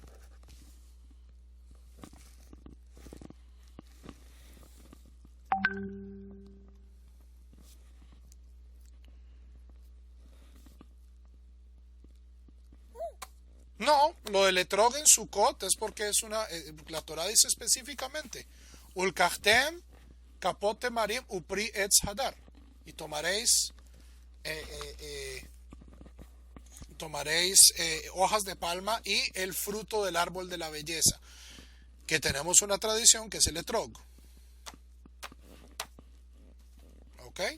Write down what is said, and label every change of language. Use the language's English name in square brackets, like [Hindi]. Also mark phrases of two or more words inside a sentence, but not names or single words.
[Spanish] No, lo del etrog en Sukkot es porque la Torah dice específicamente, [Hebrew] Ulkachtem kapote marim upri etz hadar, [Spanish] y tomaréis hojas de palma y el fruto del árbol de la belleza, que tenemos una tradición que es el etrog. ¿Ok?